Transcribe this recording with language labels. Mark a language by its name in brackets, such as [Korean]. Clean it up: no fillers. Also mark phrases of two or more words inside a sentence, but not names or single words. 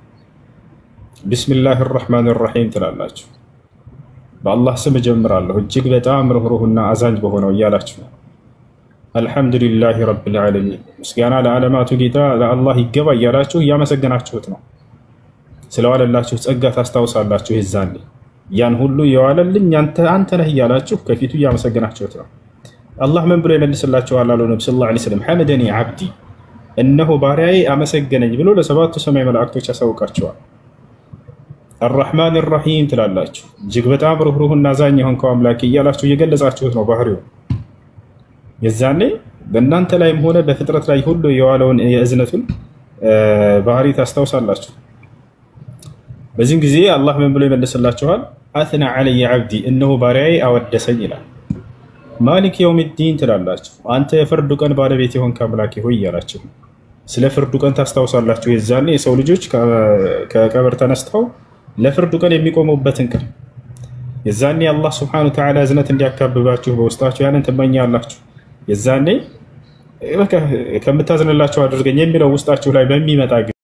[Arabic] بسم الله الرحمن الرحيم [Amharic] ትላላችሁ። በአላህ ስም ጀምራለሁ እጅግ በጣም ርህሩህና አዛኝ በሆነው እያላችሁ [Arabic] الحمد لله رب العالمين [Amharic] ምስጋና ለዓለማቱ ጌታ ለአላህ ይገባ እያላችሁ እያመሰገናችሁት ነው። ስለዋለላችሁ ጸጋ ታስታውሳላችሁ። ይዛኔ ያን ሁሉ የዋለልኝ አንተ ነህ እያላችሁ ከፊቱ እያመሰገናችሁት ነው። አላህ ምን ብሎ ይመልስላችኋል? አሉ ነብዩ [Arabic] صلى الله عليه وسلم حمدني عبدي [Amharic] እነሆ ባሪያዬ አመሰገነኝ ብሎ ለሰባቱ ሰማይ መላእክቶች ያሳውቃቸዋል። [Arabic] الرحمن الرحيم [Amharic] ትላላችሁ እጅግ በጣም ርህሩህና አዛኝ የሆንከው አምላክ እያላችሁ እየገለጻችሁት ነው ባህሪው። የዛኔ በእናንተ ላይም ሆነ በፍጥረት ላይ ሁሉ የዋለውን የእዝነቱን ባህሪ ታስታውሳላችሁ። በዚህ ጊዜ አላህ ምን ብሎ ይመልስላችኋል? [Arabic] أثنى علي عبدي [Amharic] እነሆ ባሪያዬ አወደሰኝ ይላል። [Arabic] مالك يوم الدين [Amharic] ትላላችሁ አንተ የፍርዱ ቀን ባለቤት የሆንክ አምላክ ሆይ እያላችሁ ስለ ፍርዱ ቀን ታስታውሳላችሁ። የዛኔ የሰው ልጆች ከቀብር ተነስተው ለፍርዱ ቀን የሚቆሙበትን ቀን የዛኔ አላህ [Arabic] سبحانه وتعالى [Amharic] እዝነት እንዲያካብባችሁ በውስጣችሁ ያንን ትመኛላችሁ። የዛኔ በቃ ከምታዝንላችሁ አድርገኝ የሚለው ውስጣችሁ ላይ በሚመጣ